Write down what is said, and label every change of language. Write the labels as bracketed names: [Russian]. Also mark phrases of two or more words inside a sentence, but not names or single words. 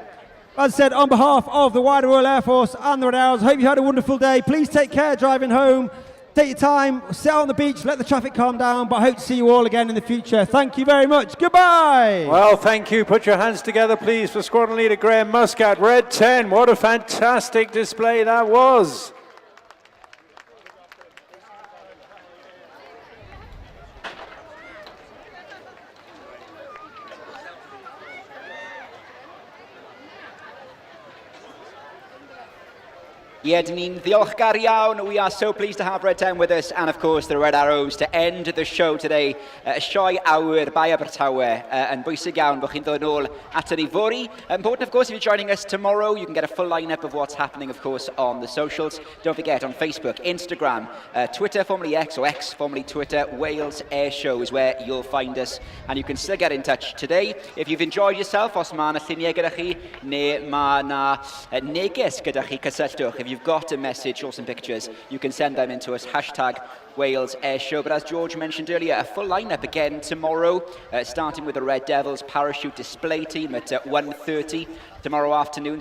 [English] As I said, on behalf of the wider Royal Air Force and the Red Arrows, I hope you had a wonderful day. Please take care driving home. Take your time, sit out on the beach, let the traffic calm down, but I hope to see you all again in the future. Thank you very much. Goodbye. Well, thank you. Put your hands together, please, for Squadron Leader Graham Muscat. Red 10, what a fantastic display that was. [Welsh] Ie, dyn ni'n ddiolchgar iawn. [English] We are so pleased to have Red 10 with us, and of course the Red Arrows to end the show today. [Welsh] Sioe awyr bai Abertawe, yn bwysig iawn bod chi'n dod nôl at ni fori. [English] Important, of course, if you're joining us tomorrow, you can get a full lineup of what's happening, of course, on the socials. Don't forget, on Facebook, Instagram, Twitter, formerly X, or X, formerly Twitter, Wales Airshow is where you'll find us, and you can still get in touch today. If you've enjoyed yourself, [Welsh] os ma na lluniau gyda chi, neu ma na neges gyda chi, cysylltwch. [English] If you've got a message or some pictures, you can send them into us, hashtag Wales Airshow. But as George mentioned earlier, a full lineup again tomorrow, starting with the Red Devils parachute display team at 1:30 tomorrow afternoon.